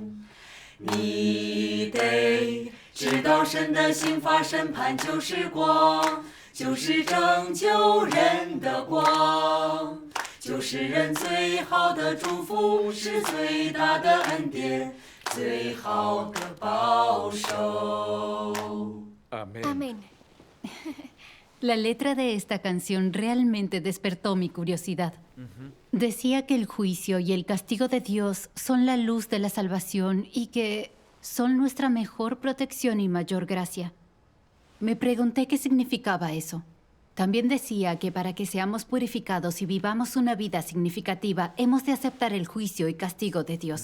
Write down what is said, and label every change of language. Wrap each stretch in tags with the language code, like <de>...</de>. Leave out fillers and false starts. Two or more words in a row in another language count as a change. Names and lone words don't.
<zh>你得知道神的刑罚审判就是光，就是拯救人的光，就是人最好的祝福，是最大的恩典，最好的保守。</zh> <es>Amén. Amén. La letra de esta canción realmente despertó mi curiosidad. Decía que el juicio y el castigo de Dios son la luz de la salvación y que son nuestra mejor protección y mayor gracia. Me pregunté qué significaba eso. También decía que para que seamos purificados y vivamos una vida significativa, hemos de aceptar el juicio y castigo de Dios.</es>